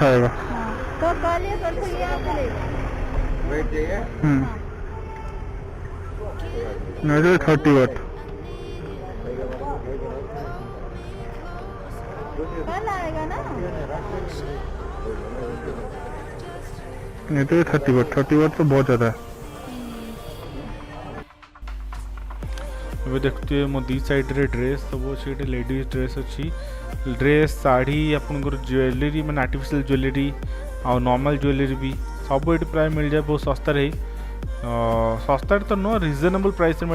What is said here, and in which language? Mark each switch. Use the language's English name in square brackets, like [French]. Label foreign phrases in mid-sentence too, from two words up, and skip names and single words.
[Hindi] आएगा तो कल परसों ये आप ले वेट चाहिए नहीं 30 वाट कल आएगा ना? नहीं तो 30 वाट तो बहुत ज़्यादा है। [Odia] ଏବେ ଦେଖୁଥିବେ ମୋ ଦୁଇ ସାଇଡ଼୍ରେ ଡ୍ରେସ୍ ସବୁ ଅଛି, ଏଠି [English] ladies dress [Odia] ଅଛି, ଡ୍ରେସ୍ ଶାଢ଼ୀ ଆପଣଙ୍କର ଜୁଏଲେରୀ ମାନେ [English] artificial jewellery [Odia] ଆଉ [English] normal jewellery [Odia] ବି ସବୁ ଏଠି ପ୍ରାୟ ମିଳିଯାଏ ବହୁତ ଶସ୍ତାରେ। ଶସ୍ତାରେ ତ ନୁହଁ, [English] reasonable price [Odia] ମିଳେ।